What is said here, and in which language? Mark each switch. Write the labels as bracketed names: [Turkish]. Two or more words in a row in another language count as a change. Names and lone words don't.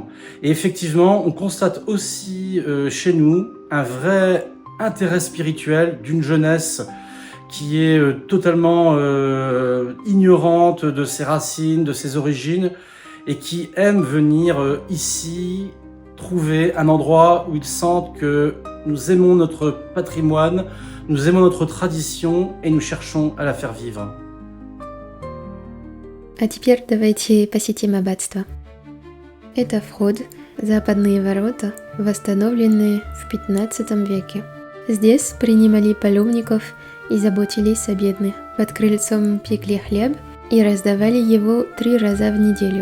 [French] Et effectivement, on constate aussi chez nous un vrai intérêt spirituel d'une jeunesse qui est totalement ignorante de ses racines, de ses origines, et qui aime venir ici trouver un endroit où ils sentent que nous aimons notre patrimoine, nous aimons notre tradition et nous cherchons à la faire vivre. [Russian] А теперь давайте посетим аббатство. Это вход, западные ворота, восстановленные в XV веке. Здесь принимали паломников и заботились о бедных. Под крыльцом пекли хлеб и раздавали его 3 раза в неделю.